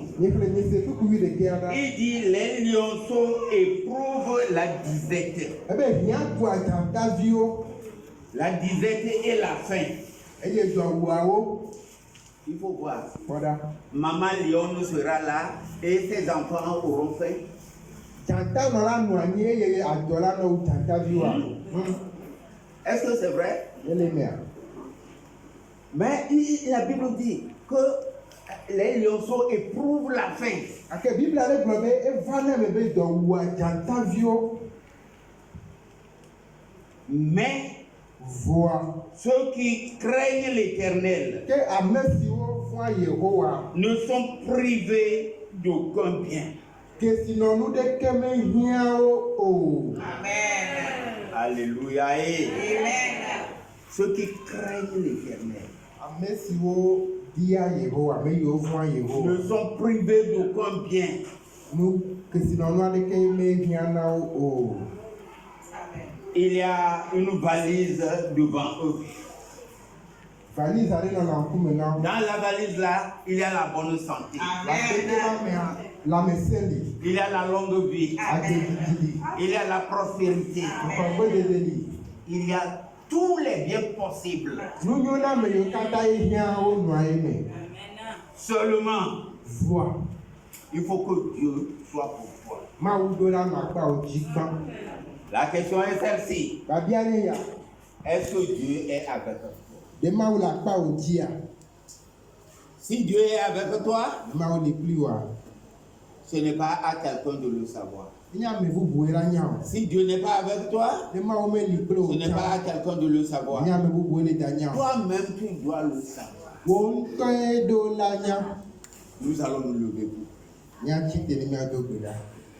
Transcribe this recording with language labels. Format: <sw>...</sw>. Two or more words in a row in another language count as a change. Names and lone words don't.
<fr>Il dit, les lionceaux éprouvent la disette. La disette et la faim. Il faut voir.</fr> <ee>Kpɔɖa.</ee> <fr>Maman lion sera là et ses enfants auront faim.</fr> <ee>Dzata nɔ la nɔ anyi eye adɔ la nɔ wu dzataviwoa.</ee> <fr>Est-ce que c'est vrai?</fr> <ee>Ele mea.</ee> <fr>Mais la Bible dit que les lionceaux éprouvent la faim.</fr> <ee>Ake Biblia ɖe gblɔ be eva ne me be dɔ wua dzataviwo.</ee> <fr>Mais</fr> <ee>Voa.</ee> <fr>ceux qui craignent l'Éternel</fr> <ee>Ke ame siwo vɔ̃a Yehowa.</ee> <fr>ne sont privés d'aucun bien.</fr> <ee>Kesinɔnu ɖeke mehiã wo o. Amen.</ee> <fr>Alléluia. Et Amen. ceux qui craignent l'Éternel</fr> <ee>Ame siwo dia Yehowa, ame yiwo vɔ̃a</ee> <fr>ne</fr> <ee>Yehowa.</ee> <fr>sont privés d'aucun bien.</fr> <ee>Nu kesinɔnu aɖeke mehiã na wo o. Amen.</ee> <fr>Il y a une valise devant eux.</fr> <ee>Valise aɖe nɔ na ŋkume na wo.</ee> <fr>Dans la valise là, il y a la bonne santé.</fr> <ee>Le akpete ma mea, lãmesẽ li,</ee> <fr>Il y a la longue vie.</fr> <ee>adzedidi li,</ee> <fr>Il y a la prospérité.</fr> <ee>afɔgbedede li.</ee> <fr>Il y a tous les biens possibles.</fr> <ee>Nunyoname yiwo katã hiã wo nɔa ye me.</ee> <fr>Seulement,</fr> <ee>Voa.</ee> <fr>il faut que Dieu soit pour toi.</fr> <ee>Mawu do la nɔ akpawo dzi gbã.</ee> <fr>La question est celle-ci.</fr> <ee>Babia nye ya.</ee> <fr>Est-ce que Dieu est avec toi?</fr> <ee>Ɖe Mawu le akpawo dzia,</ee> <fr>Si Dieu est avec toi,</fr> <ee>ɖe Mawu li kpli woa,</ee> <fr>ce n'est pas à quelqu'un de le savoir.</fr> <ee>nye ame bubuwoe la nya o.</ee> <fr>Si Dieu n'est pas avec toi,</fr> <ee>Ɖe Mawu meli kple wo</ee> <fr>ce n'est pas à</fr> <ee>tsã,</ee> <fr>quelqu'un de le savoir.</fr> <ee>nye ame bubuwoe le da nya o.</ee> <fr>Toi-même, tu dois le savoir.</fr> <ee>Wo ŋutɔe ɖo la nya.</ee> <fr>Nous allons nous lever pour.</fr> <ee>Nya tsi te ne miado gbe ɖa.</ee>